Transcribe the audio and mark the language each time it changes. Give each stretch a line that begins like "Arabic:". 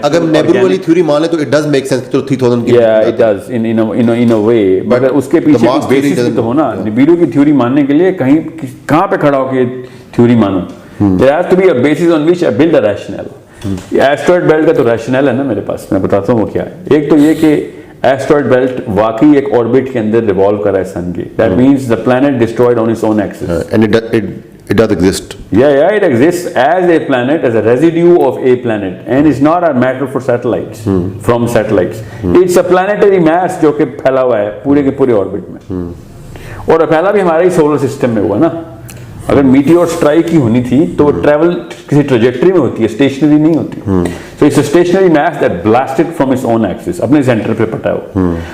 Urdu: اگر نیبرو والی تھیوری مان لیں تو
English: it does make sense
Urdu: کہ 3000 کی.
English: Yeah, it does in a way.
Urdu: But اس کے پیچھے بیسس بھی تو ہونا. نبیرو کی تھیوری ماننے کے لیے کہاں پہ کھڑا ہو کے تھیوری مانو.
English: There has to be a basis on which I build a rationale.
Urdu: Asteroid belt کا تو ریشنل ہے نا میرے پاس, میں بتاتا ہوں وہ کیا ہے. ایک تو یہ کہ ایسٹرائڈ بیلٹ واقعی ایک آربٹ کے اندر ریوالو کر رہا ہے سن کے.
English: That means the planet destroyed on its own axis. And it does exist. Yeah, it exists as a planet, as a residue of a planet, and it's not a matter for satellites, from satellites. It's a planetary mass
Urdu: جو کہ پھیلا ہوا ہے پورے کے پورے orbit میں, اور پھیلا بھی ہمارے سولر سسٹم میں ہوا نا. اگر میٹیور اسٹرائک ہی ہونی تھی تو وہ ٹریول کسی ٹریجیکٹری میں ہوتی ہے, اسٹیشنری نہیں ہوتی.
English: so it's a stationary mass that blasted from its own axis,
Urdu: اپنے سینٹر پہ پھٹا ہوا.